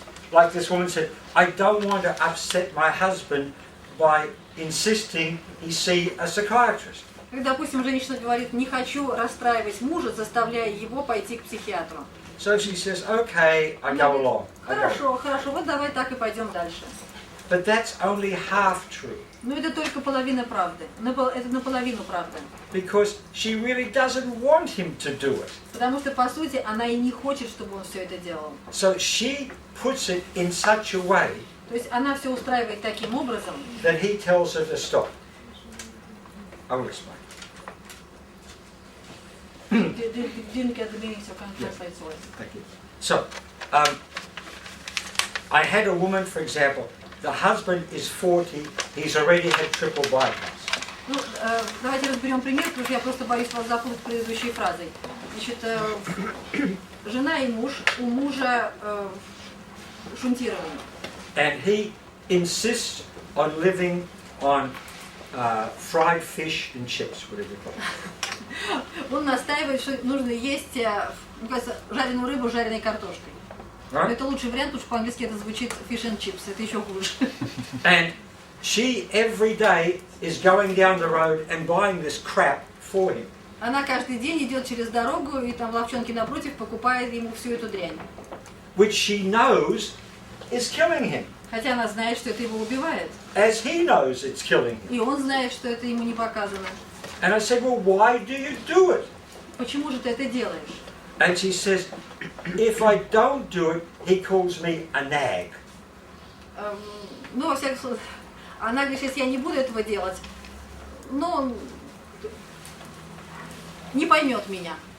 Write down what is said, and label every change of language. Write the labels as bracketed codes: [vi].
[en] Like this woman said, I don't want to upset my husband by insisting he see a psychiatrist. [ru] Как, допустим, женщина говорит, не хочу расстраивать мужа, заставляя его пойти к психиатру. [en] So she says, okay, I go along. I go. [ru] Хорошо, хорошо, вот давай так и пойдем дальше. [en] But that's only half true. [ru] Но это только половина правды. Это наполовину правда. [en] Because she really doesn't want him to do it. [ru] Потому что, по сути, она и не хочет, чтобы он все это делал. [en] So she puts it in such a way [ru] То есть она все устраивает таким образом, [en] that he tells her to stop. I will explain. didn't get the meaning, so can't translate for it. Thank you. So, I had a woman, for example, the husband is 40, he's already had triple bypass. [ru] Ну, давайте разберем пример, потому что я просто боюсь вас запутать предыдущей фразой. Значит, жена и муж, у мужа шунтирование. [en] And he insists on living on fried fish and chips, whatever you call it. [ru] Он настаивает, что нужно есть, мне кажется, жареную рыбу с жареной картошкой. Но [en] Right? [ru] это лучший вариант, потому что по-английски это звучит [en] fish and chips, [ru] это еще хуже. [en] And she every day is going down the road and buying this crap for him. [ru] Она каждый день идет через дорогу и там в лавчонке напротив покупает ему всю эту дрянь. [en] Which she knows is killing him. [ru] Хотя она знает, что это его убивает. [en] As he knows it's killing him. [ru] И он знает, что это ему не показано. [en] And I said, well, why do you do it? [ru] Почему же ты это делаешь? [en] And she says, if I don't do it, he calls me a nag. [ru] Ну, во всяком случае, она говорит, если я не буду этого делать, ну, не поймет меня.